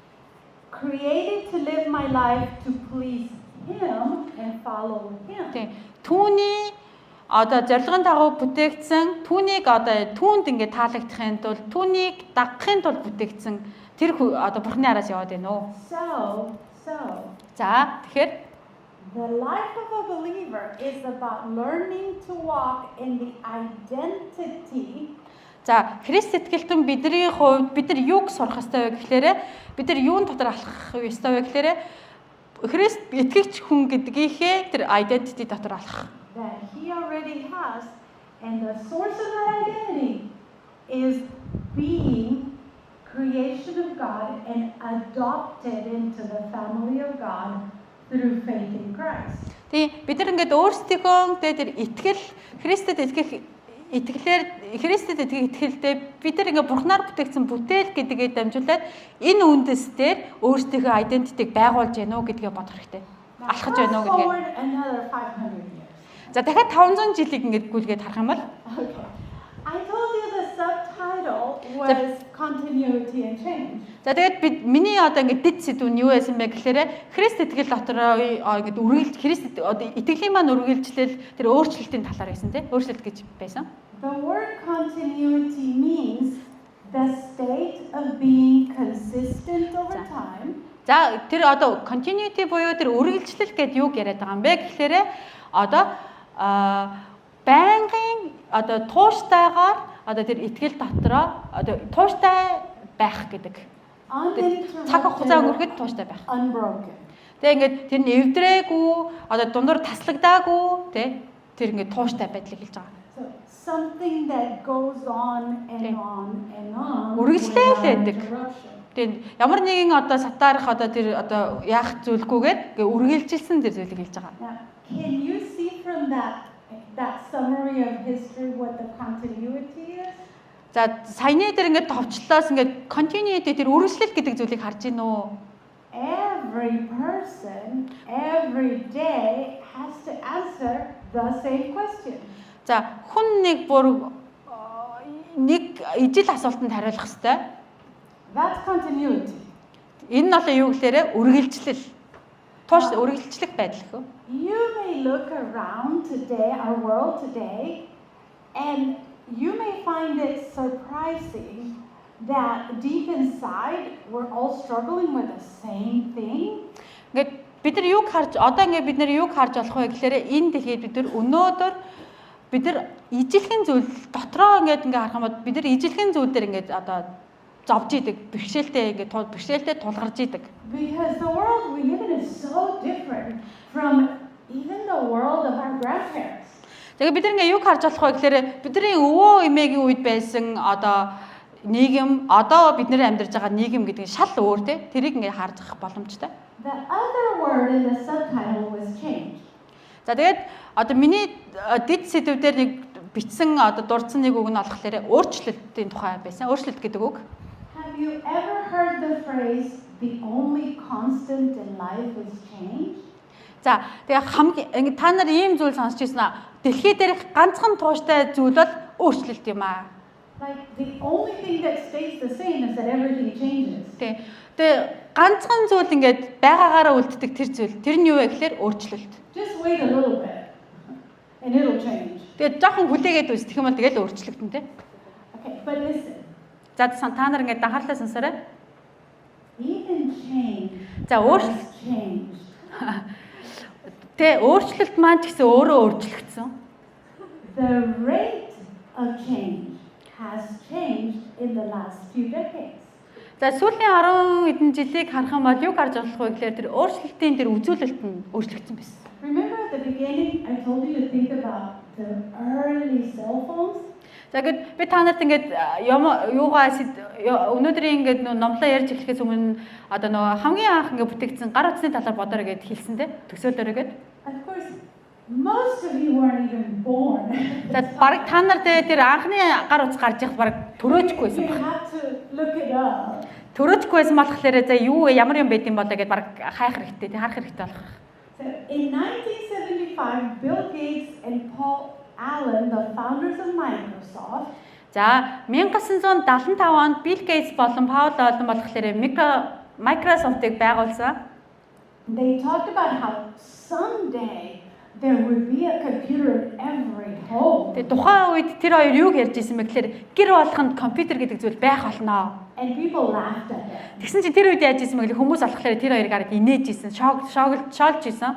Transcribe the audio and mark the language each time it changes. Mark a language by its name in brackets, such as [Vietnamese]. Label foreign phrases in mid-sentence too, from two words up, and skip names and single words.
[English] Created to live my life to please Him and follow Him. [Mongolian] Тэ түүний одоо зорилгын дагуу бүтээгдсэн түүнийг одоо түүнд ингээд таалагдахын тулд түүнийг дагахын тулд бүтээгдсэн тэр одоо Бурхны араас яваад байна уу? [English] So [Mongolian] За тэгэхээр [English] the life of a believer is about learning to walk in the identity. [Mongolian] за Христ итгэлтэн бидний хувьд бид нар юуг сурах ёстой вэ гэхээр бид нар юун дотор алхах ёстой вэ гэхээр Христ итгэгч хүн гэдгийнхээ тэр identity дотор алхах. [English] That He already has, and the source of that identity is being creation of God and adopted into the family of God through faith in Christ. [Mongolian] Тэг бид нар ингээд өөрсдийнхөө тэр итгэл Христэд итгэх итгэлээр Христэд итгэлдээ бид нар ингээд Бурхнаар бүтээгдсэн бүтээл гэдгээ дамжуулаад энэ үндэс дээр өөрсдийнхөө identity-г байгуулж яана уу гэдгээ бодох хэрэгтэй. Алхаж байна уу гэдгээ. [English] Forward another 500 years. [Mongolian] За дахиад 500 жилийг ингээд гүйлгээд харах юм бол [English] Okay. I told you the subtitle was continuity and change. [Mongolian] за тэгээд миний одоо ингээд дэд сэдв нь юу байсан бэ гэхээр Христ итгэл дотор ингээд үргэлж Христ одоо итгэлийн маань үргэлжлэл тэр өөрчлөлтийн талаар байсан тийм өөрчлөлт гэж байсан. [English] The word continuity means the state of being consistent over time. [Mongolian] За тэр одоо continuity буюу тэр үргэлжлэл гэдээ юуг яриад байгаа юм бэ гэхээр одоо байнгын одоо тууштайгаар одоо тэр итгэл дотроо одоо тууштай байх гэдэг. Цаг хугацаа өнгөрөхөд тууштай байх. [English] Unbroken. [Mongolian] Тэгээ ингээд тэр нь эвдрээгүй одоо дундуур таслагдаагүй тий тэр ингээд тууштай байдлыг хэлж байгаа. [English] So something that goes on and on and on. [Mongolian] Үргэлжлээл [English] without [Mongolian] байдаг. [English] interruption. [Mongolian] Тэгээд ямар нэгэн одоо сатаарах одоо тэр одоо яах зүйлгүйгээр ингээд үргэлжилсэн тэр зүйлийг хэлж байгаа. [English] Now, can you see from that summary of history what the continuity is? [Mongolian] За саяны дээр ингээд товчлоос ингээд continuity тэр үргэлжлэл гэдэг зүйлийг харж гин үү? [English] Every person, every day has to answer the same question. [Mongolian] За хүн нэг бүр нэг ижил асуултанд хариулах хэрэгтэй. [English] That's continuity. [Mongolian] Энэ нь одоо юу гэхээр үргэлжлэл. Тууш үргэлжлэх байдал хөө. [English] You may look around today, our world today, and you may find it surprising that deep inside we're all struggling with the same thing. [Mongolian] Ингээд бид нар юг харж одоо ингээд бид нар юг харж болох вэ гэхээр энэ дэлхийд бид нар өнөөдөр бид нар ижилхэн зүйл дотроо ингээд харах юм бол бид нар ижилхэн зүйл дээр ингээд одоо зовж идэг бэрхшээлтэй ингээд бэрхшээлтэй тулгарч идэг. [English] Because the world we live in is so different from even the world of our grandparents. [Mongolian] Тэгээ бид нар ингээд юг харж болох вэ гэхээр бидний өвөө эмээгийн үед байсан одоо нийгэм одоо бид нэр амьдарч байгаа нийгэм гэдэг нь шал өөр те тэрийг ингээд харж авах боломжтой. [English] The other word in the subtitle was change. [Mongolian] За тэгээд одоо миний дэд сэдвээр нэг бичсэн одоо дурдсан нэг үг нь болохоор өөрчлөлтийн тухай байсан. Өөрчлөлт гэдэг үг. [English] Have you ever heard the phrase the only constant in life is change? [Mongolian] За тэгээ хамгийн та нар ийм зүйл сонсч ирсэн аа. Дэлхий дээрх ганцхан тууштай зүйл бол өөрчлөлт юм аа. [English] Like the only thing that stays the same is that everything changes. [Mongolian] Тэгээ ганцхан зүйл ингээд байгаагаараа үлддэг тэр зүйл. Тэр нь юу вэ гэхээр өөрчлөлт. [English] Just wait a little bit and it'll change. [Mongolian] Тэгээ жоохон хүлээгээд үзэх юм бол тэгэл өөрчлөгдөн тэ. [English] Okay, but listen. [Mongolian] За та нар ингээд анхаарлаа сонсоорой. [English] Even change [Mongolian] За [English] has changed. [Mongolian] Тэ өөрчлөлт маань ч гэсэн өөрөө өөрчлөгдсөн. [English] The rate of change has changed in the last few decades. [Mongolian] За сүүлийн 10 хэдэн жилийг харах юм бол юу гарч болох вэ гэхээр тэр өөрчлөлтийн тэр үзүүлэлт нь өөрчлөгдсөн байсан. [English] Remember at the beginning I told you to think about the early cell phones? [Mongolian] За ингээд би та нарт ингээд юугаа өнөөдрийн ингээд номлоо ярьж эхлэхээс өмнө одоо нөгөө хамгийн анх ингээд бүтээгдсэн гар утасны талаар бодорой гэд хэлсэн те төсөөлөөрэй гэд. [English] Of course, most of you weren't even born. [Mongolian] За баг та нар тэр анхны гар утас гарч ирэх баг төрөөжгүй байсан [English] You [Mongolian] баг. [English] have to look it up. [Mongolian] Төрөөжгүй байсан болохоор за юу вэ ямар юм байд юм болоо гэд баг хайх хэрэгтэй те харах хэрэгтэй болох. [English] So in 1975, Bill Gates and Paul Allen, the founders of Microsoft, [Mongolian] За 1975 онд Bill Gates болон Paul Allen болохоор Microsoft-ыг байгуулсан. [English] they talked about how someday there would be a computer in every home. [Mongolian] Тэгээ тухайн үед тэр хоёр юуг ярьж ирсэн бэ гэхээр гэр болгонд компьютер гэдэг зүйл байх болно. [English] And people laughed at it. [Mongolian] Тэгсэн чинь тэр үед яаж ирсэн бэ гэхээр хүмүүс болохоор тэр хоёрыг хараад инээж ирсэн, шоолж ирсэн.